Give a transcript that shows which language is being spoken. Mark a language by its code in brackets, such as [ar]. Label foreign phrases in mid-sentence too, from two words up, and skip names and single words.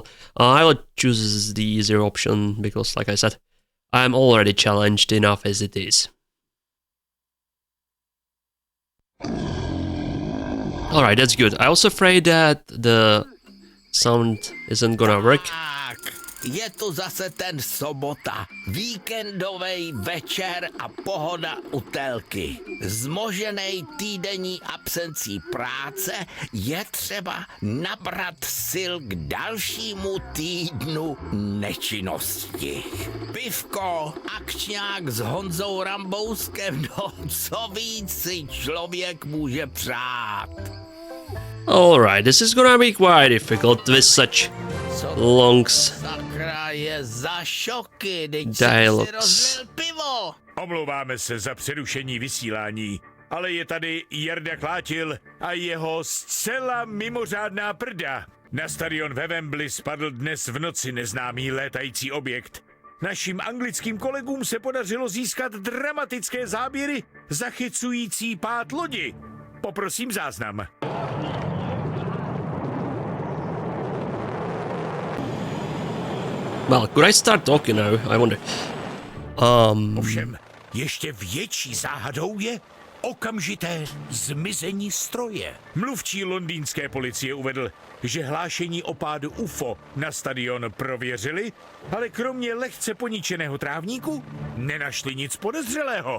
[en] I will choose the easier option because, like I said, I'm already challenged enough as it is. Alright, that's good. I was afraid that the sound isn't gonna work. [cs] Je tu zase ten sobota, víkendovej večer a pohoda u telky. Zmoženej týdenní absencí práce je třeba nabrat sil k dalšímu týdnu nečinnosti. Pivko, akčňák s Honzou Rambouskem, no co víc si člověk může přát. [en] Alright, this is gonna be quite difficult with such longs. [cs] Je za šoky, [en] dialogues. [cs] Pivo. Omlouváme se za přerušení vysílání, ale je tady Jarda Klátil a jeho zcela mimořádná prda. Na stadion ve Wembley spadl dnes v noci neznámý létající objekt. Našim anglickým kolegům se podařilo získat dramatické záběry zachycující pád lodi. Poprosím záznam. [en] Well, could I start talking now? I wonder. [cs] Ovšem, ještě větší záhadou je okamžité zmizení stroje. Mluvčí londýnské policie uvedl, že hlášení o pádu UFO na stadion prověřili, ale kromě lehce poničeného trávníku nenašli nic podezřelého.